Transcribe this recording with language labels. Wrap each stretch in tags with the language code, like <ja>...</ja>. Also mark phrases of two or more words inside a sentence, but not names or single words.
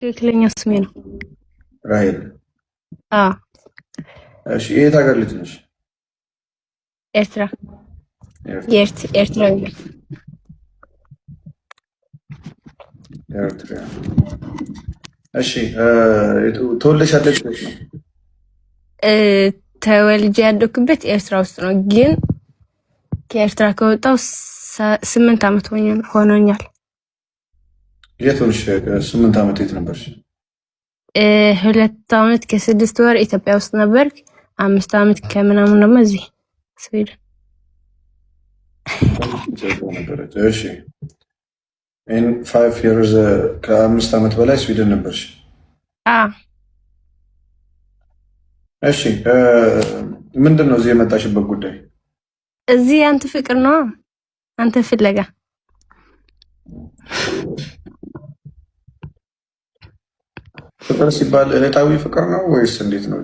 <am>ትክክለኛ ስሜ ነው ራሄል። አዎ። እሺ የት ሀገር ልጅ ነሽ? ኤርትራ። ኤርትራዊ። ኤርትራ። እሺ ተወልደሽ ያደግሽ ነው? ተወልጄ ያደግኩበት ኤርትራ ውስጥ ነው፣ ግን ከኤርትራ ከወጣሁ 8 ዓመት ሆኖኛል። የት ሆነሽ? 8 ዓመት የት ነበርሽ? 2 ዓመት ከ6 ወር ኢትዮጵያ ውስጥ ነበርክ። 5 ዓመት ከምናምን ደግሞ እዚህ ስዊድን። እሺ</am> <en>in 5 years</en> <am>ከ5 ዓመት በላይ ስዊድን ነበርሽ? እሺ ምንድን ነው እዚህ የመጣሽበት ጉዳይ? እዚህ አንተ ፍቅር ነው፣ አንተ ፍለጋ። ፍቅር ሲባል እለታዊ ፍቅር ነው ወይስ እንዴት ነው?</am>